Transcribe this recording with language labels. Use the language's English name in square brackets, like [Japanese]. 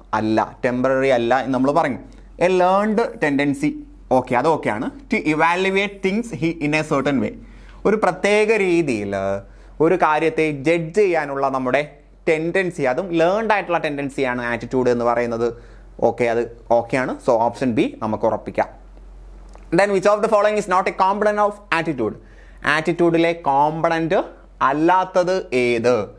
[Malayalam] അല്ല, ടെമ്പററി അല്ല എന്ന് നമ്മൾ പറഞ്ഞു. [English] a learned tendency, [Malayalam] ഓക്കെ, അത് ഓക്കെയാണ്. [English] to evaluate things in a certain way, [Malayalam] ഒരു പ്രത്യേക രീതിയിൽ ഒരു കാര്യത്തെ ജഡ്ജ് ചെയ്യാനുള്ള നമ്മുടെ ടെൻഡൻസി, അതും ലേൺഡ് ആയിട്ടുള്ള ടെൻഡൻസിയാണ് ആറ്റിറ്റ്യൂഡ് എന്ന് പറയുന്നത്. ഓക്കെ, അത് ഓക്കെയാണ്. സോ ഓപ്ഷൻ ബി നമുക്ക് ഉറപ്പിക്കാം. [English] Then which of the following is not a component of attitude? [Malayalam] ആറ്റിറ്റ്യൂഡിലെ component അല്ലാത്തത് ഏത്?